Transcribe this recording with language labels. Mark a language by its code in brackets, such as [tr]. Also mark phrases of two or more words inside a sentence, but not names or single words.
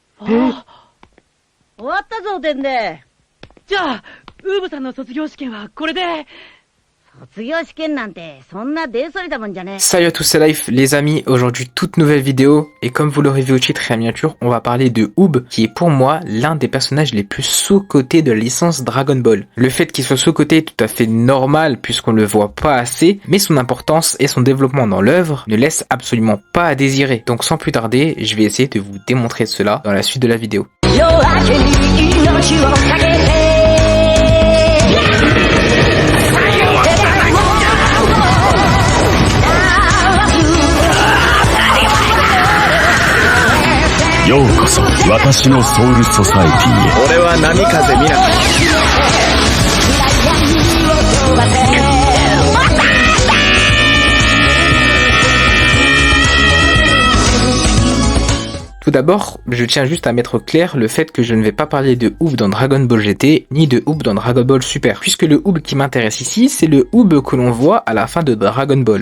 [ja] 終わったぞ、でんで。じゃあ、ウーブさんの卒業試験はこれで。卒業試験なんて、そんなデーソリだもんじゃねえ。 [fr] Salut à tous, c'est Life, les amis. Aujourd'hui, toute nouvelle vidéo. Et comme vous l'aurez vu au titre et à la miniature, on va parler de Oob, qui est pour moi l'un des personnages les plus sous-cotés de la licence Dragon Ball. Le fait qu'il soit sous-coté est tout à fait normal puisqu'on le voit pas assez, mais son importance et son développement dans l'œuvre ne laissent absolument pas à désirer. Donc sans plus tarder, je vais essayer de vous démontrer cela dans la suite de la vidéo. [ja] ようこそ私のソウルソサエティへ。俺は波風見なかった。 [fr] Tout d'abord, je tiens juste à mettre clair le fait que je ne vais pas parler de Oob dans Dragon Ball GT, ni de Oob dans Dragon Ball Super, puisque le Oob qui m'intéresse ici, c'est le Oob que l'on voit à la fin de Dragon Ball.